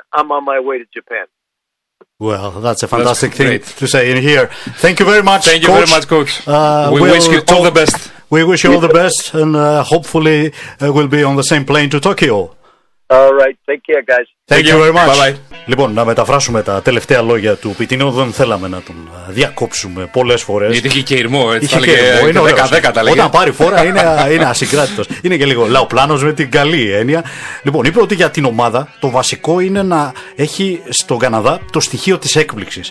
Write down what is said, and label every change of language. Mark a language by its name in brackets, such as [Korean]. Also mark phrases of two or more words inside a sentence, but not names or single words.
[English] I'm on my way to Japan. Well, that's a fantastic thing to say in here. Thank you very much, Thank you very much, Coach. We wish you all the best. We wish you all the best, and hopefully we'll be on the same plane to Tokyo. All right, take care, guys. Thank you very much. Bye bye. [Greek] Λοιπόν, να μεταφράσουμε τα τελευταία λόγια του Πιτινό. Δεν θέλαμε να τον διακόψουμε πολλές φορές. Γιατί είχε και ηρμό, έτσι. Είχε και ηρμό, είναι 10-10 τα λέγε. Όταν πάρει φόρα είναι ασυγκράτητος. Είναι και λίγο λαοπλάνος με την καλή έννοια. Λοιπόν, είπε ότι για την ομάδα το βασικό είναι να έχει στον Καναδά το στοιχείο της έκπληξης.